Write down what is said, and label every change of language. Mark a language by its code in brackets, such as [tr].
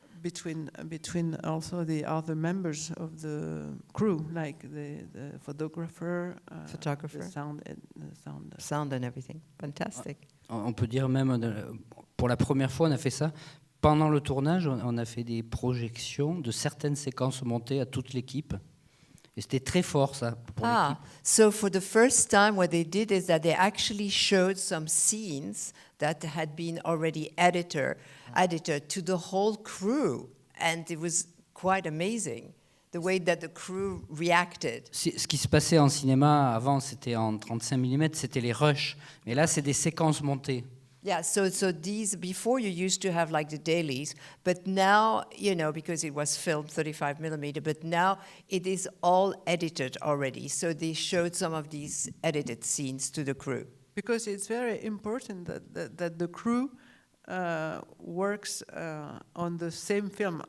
[en] between also the other members of the crew, like the photographer, the sound and everything. Fantastic. [fr] On peut dire même, pour la première fois, on a fait ça. Pendant le tournage, on a fait des projections de certaines séquences montées à toute l'équipe. Et c'était très fort, ça, pour l'équipe. [en] So for the first time, what they did is that they actually showed some scenes that had been already edited to the whole crew. And it was quite amazing, the way that the crew reacted. [fr] Ce qui se passait en cinéma avant, c'était en 35 mm, c'était les rushs. Mais là, c'est des séquences montées. [en] Yeah, so these, before you used to have like the dailies, but now, because it was filmed 35 millimeter, but now it is all edited already. So they showed some of these edited scenes to the crew. Because it's very important that the crew works on the same film.